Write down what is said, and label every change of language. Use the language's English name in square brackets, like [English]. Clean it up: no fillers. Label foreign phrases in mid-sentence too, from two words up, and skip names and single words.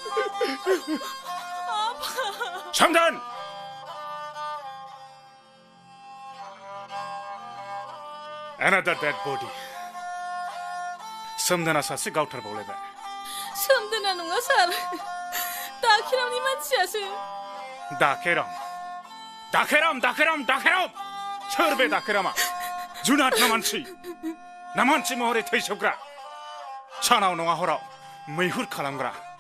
[English] सामदान Another dead body. [Bodo] सोमदोना सासे गावथारबावलायबाय सोमदोना नङा सार दाखेरामनि मानसियासो दाखेराम सोर बे दाखेरामा जुनाद ना मानसि महरै थैसोबग्रा सानाव नङा हराव मैहुर खालामग्रा